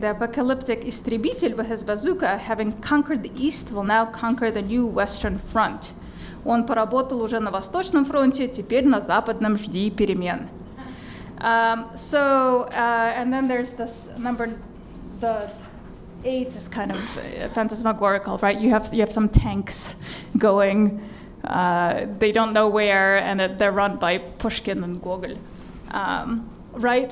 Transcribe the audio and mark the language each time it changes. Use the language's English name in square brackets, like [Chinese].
[English] The apocalyptic истребитель with his bazooka, having conquered the East, will now conquer the new Western Front. [Russian] Он поработал уже на Восточном фронте, теперь на Западном жди перемен. [English] And then there's this number, the 8 is kind of phantasmagorical, right? You have some tanks going. They don't know where, and they're run by Pushkin and Gogol. Right?